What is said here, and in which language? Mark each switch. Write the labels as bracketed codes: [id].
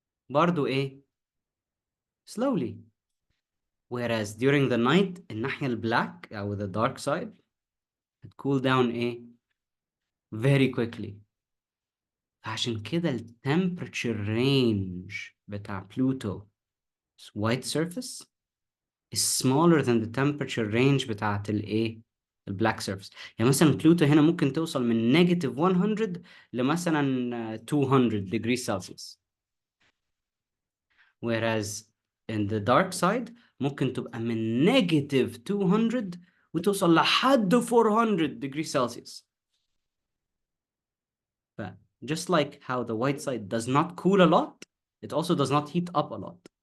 [ar] برضو [en] slowly. Whereas during the night, [ar] الناحية البلاك أو [en] the dark side, it cool down very quickly. [ar] عشان كده [en] temperature range [ar] بتاع [en] Pluto white surface is smaller than the temperature range [ar] بتاعت [en] black surface. [ar] يعني مثلا بلوتو هنا ممكن توصل من negative 100 لمثلا 200 degrees Celsius. [en] Whereas in the dark side [ar] ممكن تبقى من [en] negative 200 [ar] وتوصل لحد [en] 400 degrees Celsius. Just like how the white side does not cool a lot, it also does not heat up a lot.